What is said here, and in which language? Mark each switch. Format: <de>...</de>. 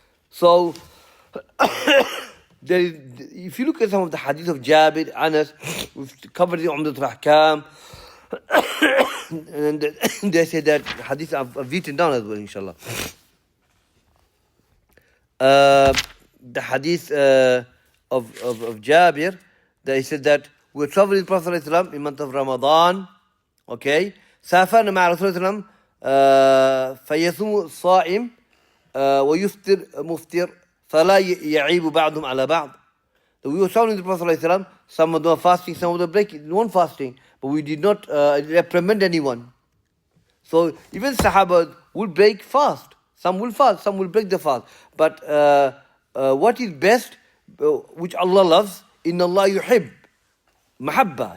<en>So, if you look at some of the hadith of Jabir, Anas, we've covered the Umdat al-Ahkam, and they say that hadith I've written down as well, inshallah. The hadith of Jabir, they said that we were traveling with Prophet ﷺ in month of Ramadan.</en> <ar>Okay, سافرنا مع رسول الله فيصوم الصائم ويفطر مفطر فلا يعيب بعضهم على بعض.</ar> <en>We were traveling with the Prophet ﷺ. Some of them were fasting, some of them weren't fasting, but we did not reprimand anyone. So even Sahaba will break fast. Some will fast, some will break the fast. But what is best, which Allah loves,</en> <ar>إِنَّ اللَّهَ يُحِبْ</ar> <en>Mahabba.</en>